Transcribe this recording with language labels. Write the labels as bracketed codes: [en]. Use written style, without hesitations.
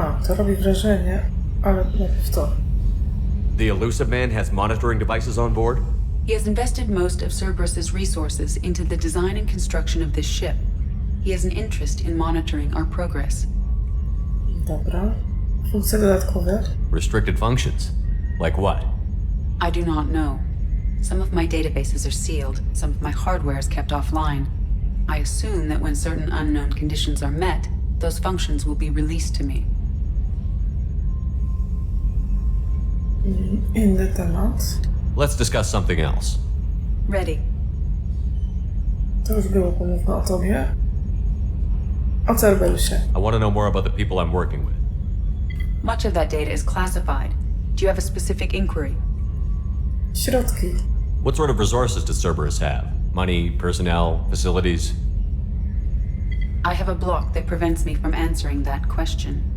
[pl] to robi wrażenie, ale najpierw to. [en] The elusive man has monitoring devices on board? He has invested most of Cerberus's resources into the design and construction of this ship. He has an interest in monitoring our progress. [pl] Dobra. Funkcje dodatkowe. [en] Restricted functions? Like what? I do not know. Some of my databases are sealed, some of my hardware is kept offline. I assume that when certain unknown conditions are met, those functions will be released to me. [pl] Inny temat. [en] Let's discuss something else. Ready. [pl] To już było, pomówmy o tobie. O Cerberusie. [en] I want to know more about the people I'm working with. Much of that data is classified. Do you have a specific inquiry? [pl] Środki. [en] What sort of resources does Cerberus have? Money, personnel, facilities? I have a block that prevents me from answering that question.